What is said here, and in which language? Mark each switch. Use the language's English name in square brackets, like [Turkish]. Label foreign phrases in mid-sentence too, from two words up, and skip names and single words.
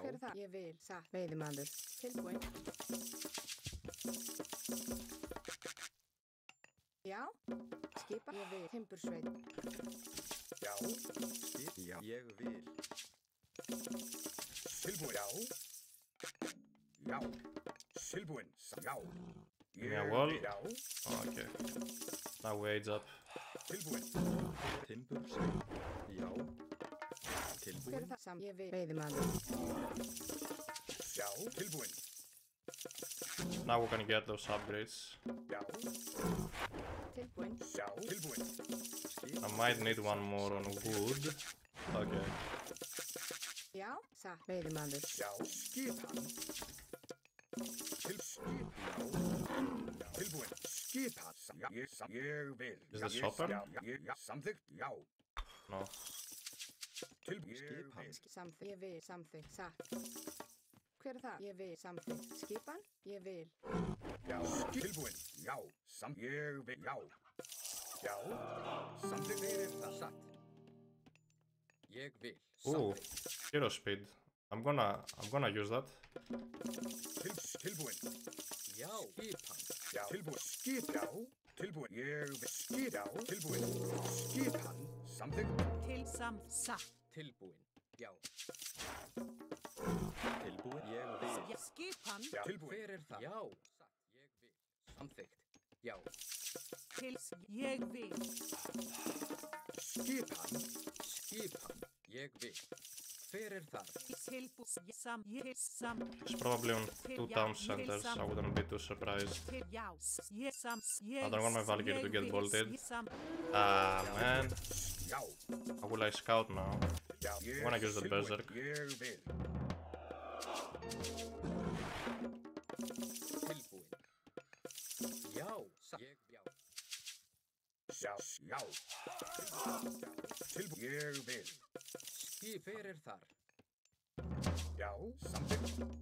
[Icelandic] Hver þar? Ég vil. Satt. Veiðimaður. Tilbúinn. Já. Skipan? Ég vil. Timbursveit. Já. Já. Ég vil. Tilbúinn, já. Já. Tilbúinn, já. [English] Give me a wall. [Icelandic] Já. [English] Oh, okay. Now we age up. [Icelandic] Tilbúinn. Timbursveit. Já. Hver Tilbúinn. þar? Ég vil. Veiðimaður. Já. Tilbúinn. [English] Now we're gonna get those upgrades. [Icelandic] Já. Tilbúinn. Já. Tilbúinn. [English] I might need one more on wood. Okay. [Icelandic] Já. Satt. Veiðimaður. Já. Skipan. Skipan. Já. Tilbúinn. Skipan. Já. Ég vil. [English] Is this open? [Icelandic] Já. Samþykkt. Já. [English] No. [Icelandic] Tilbúinn. Skipan. Samþykkt. Ég vil. Samþykkt. Satt. Hver það? Ég vil. Samþykkt. Skipan? Ég vil. Já. Tilbúinn. Já. Ég vil. Já. Já. Samþykkt fyrir það satt. Ég vil. [English] Ooh, hero speed. I'm gonna use that. [Icelandic] Tilbúinn. Já. Skipan. Já. Tilbúinn. Skip. Já. Tilbúinn. Ég vil. Skip. Já. Tilbúinn. Skipan. Samþykkt. Satt. Tilbúinn. Já. Tilbúinn. Ég vil. Skipan. Já. Tilbúinn. Fyrir það. Já. Satt. Ég vil. Samþykkt. Já. Ég vil. Skipan. Skipan. Ég vil. Fyrir það. [English] It's probably on 2 town centers. I wouldn't be too surprised. I don't want my Valkyrie to get bolted. Ah, man. [Icelandic] Já. [English] How will I scout now? [Icelandic] Já. [English] I'm gonna use the berserk. [Icelandic] Ég vil. Tilbúinn. Já. Satt. Já. Já. Tilbúin. Ég vil. Skip. Hver þar? Já, samþykkt.